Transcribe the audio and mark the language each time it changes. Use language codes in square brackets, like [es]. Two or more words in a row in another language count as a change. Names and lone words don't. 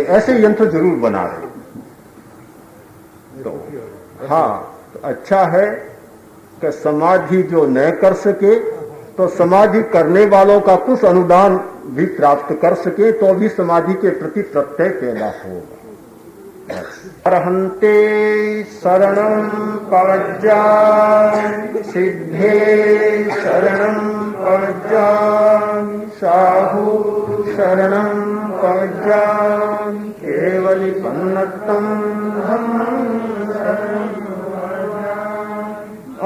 [hi] ऐसे यंत्र जरूर बना रहे। तो हाँ, तो अच्छा है कि समाधि जो न कर सके तो समाधि करने वालों का कुछ अनुदान भी प्राप्त कर सके तो भी समाधि के प्रति प्रत्यय पैदा होगा। [pra] अर्हन्ते शरणं पवज्जामि सिद्धे शरणं पवज्जामि साहु शरणं पवज्जामि केवलिपन्नतं धम्मं शरणं पवज्जामि।